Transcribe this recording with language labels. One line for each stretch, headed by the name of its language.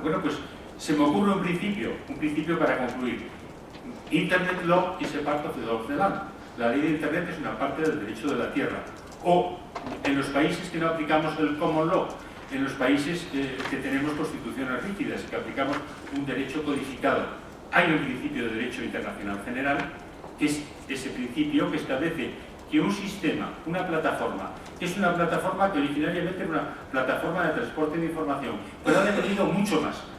Spanish: Bueno, pues se me ocurre un principio para concluir.
English: Internet law is a part of the law of the land.
Spanish: La ley de Internet es una parte del derecho de la tierra. O en los países que no aplicamos el common law, en los países que tenemos constituciones rígidas, que aplicamos un derecho codificado, hay un principio de derecho internacional general, que es ese principio que establece que un sistema, una plataforma, que es una plataforma que originariamente era una plataforma de transporte de información, pero ha devenido mucho más.